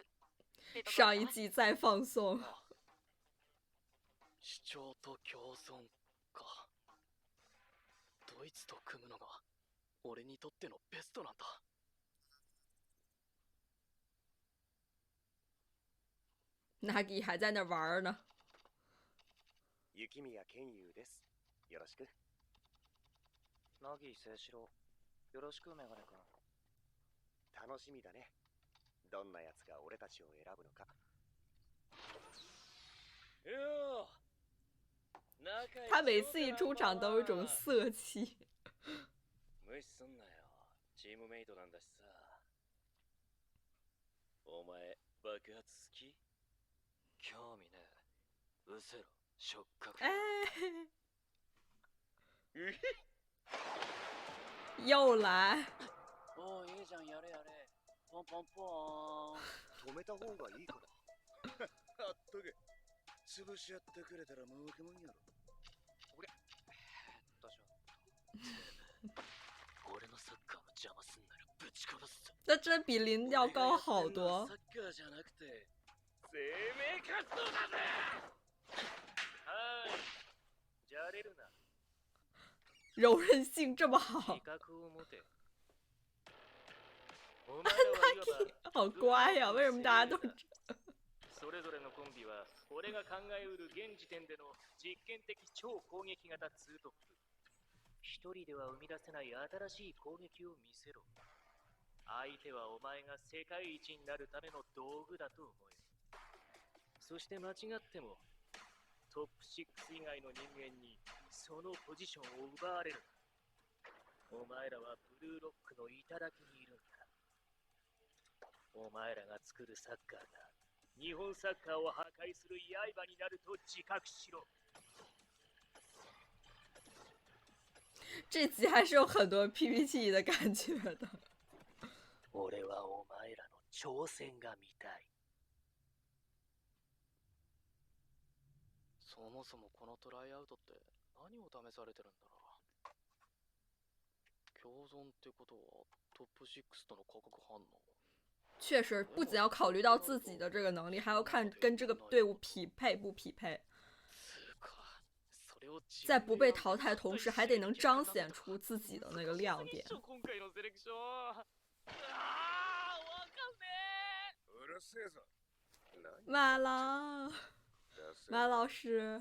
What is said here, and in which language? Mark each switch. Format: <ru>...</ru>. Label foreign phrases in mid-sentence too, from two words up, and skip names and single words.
<zh>上一季再放送。</zh> <ja>主張と共存か。ドイツと組むのが俺にとってのベストなんだ。</ja> <zh>ナギ还在那玩呢。</zh> <ja>雪宮健優です。よろしく。ナギ清志郎、よろしくメガネ君。楽しみだね。どんなやつが俺たちを選ぶのか。よ</ja> <zh>他每次一出场都有一种色气。</zh> <ja>無視すんなよ。チームメイトなんだしさ。お前、爆発好き？興味ねえ。うせろ、触覚。</ja> <zh>又来。</zh> <ja>おー、いいじゃん、やれやれ。ポンポンポーン。止めた方がいいから。あっとけ。潰し合ってくれたら儲けもんやろ。俺のサッカーの邪魔すんならぶち殺すぞ。</ja> <zh>那真比林要高好多</zh> <ja>サ。ッカーじゃなくて生命活動だぜ。はい。じゃれるな。</ja> <zh>柔韧性这么好</zh> <ja>自。覚を持て。 お前らはいわば</ja> <zh>好乖呀、为什么大家都</zh> <ja>それぞれのコンビは俺が考えうる現時点での実験的超攻撃型ツートップ。一人では生み出せない新しい攻撃を見せろ。相手はお前が世界一になるための道具だと思え。そして間違ってもトップ6以外の人間にそのポジションを奪われる。お前らはブルーロックの頂にいるんだ。お前らが作るサッカーが日本サッカーを破壊する刃になると自覚しろ。</ja> <zh>这集还是有很多 PPT 的感觉的。</zh> <ja>俺はお前らの挑戦が見たい。そもそもこのトライアウトって何を試されてるんだろう。共存ってことはトップ6との化学反応。</ja> <zh>确实，不仅要考虑到自己的这个能力，还要看跟这个队伍匹配不匹配。在不被淘汰的同时，还得能彰显出自己的那个亮点。马郎，马老师。</zh>